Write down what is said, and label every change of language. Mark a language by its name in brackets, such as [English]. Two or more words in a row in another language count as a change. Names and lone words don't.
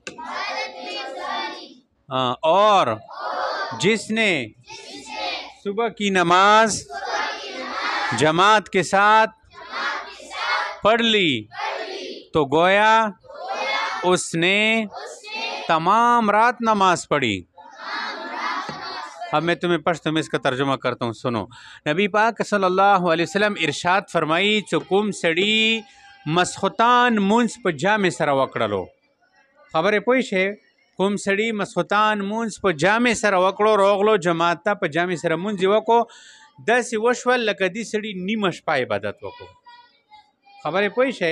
[Urdu] اور جس نے صبح کی نماز جماعت کے ساتھ پڑھ لی تو گویا اس نے تمام رات نماز پڑھی. اب میں تمہیں پشتو میں اس کا ترجمہ کرتا ہوں، سنو. [Pashto] نبی پاک [Arabic] صلی اللہ علیہ وسلم [Pashto] ارشاد فرمائی چې کوم سړي مسخوتان مونځ په جامې سره وکړلو. خبرې پوه شئ؟ کوم سړي مسخوتان مونځ په جامې سره وکړو، راغلو جماعت ته په جامې سره مونځ یې وکړو، داسې وشول لکه دې سړي نیمه شپه عبادت وکړو. خبرې پوه شئ؟